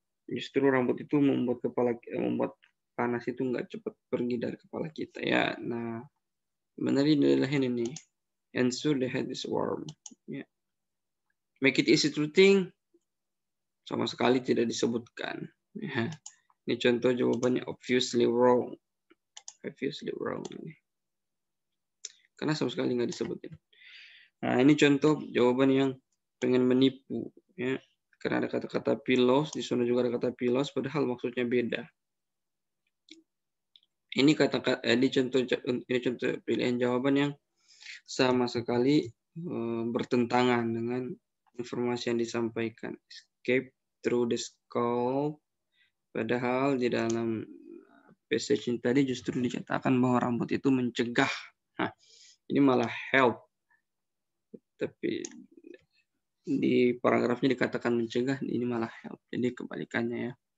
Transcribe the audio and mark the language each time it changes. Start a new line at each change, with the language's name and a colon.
Indonesian: Justru rambut itu membuat panas itu nggak cepat pergi dari kepala kita ya. Nah, benar adalah ini nih. Ensure the head is warm. Ya.
English: Make it easy to think. Sama sekali tidak disebutkan.
Indonesian: Ya. Ini contoh jawabannya obviously wrong. Obviously wrong. Karena sama sekali nggak disebutin. Nah, ini contoh jawaban yang pengen menipu. Ya. Karena ada kata-kata pillows, di sana juga ada kata pillows, padahal maksudnya beda. Ini contoh pilihan jawaban yang sama sekali bertentangan dengan informasi yang disampaikan.
English: Escape through the scalp.
Indonesian: Padahal di dalam passage ini tadi justru dikatakan bahwa rambut itu mencegah. Nah, ini malah help. Tapi di paragrafnya dikatakan mencegah, ini malah help. Jadi kebalikannya ya.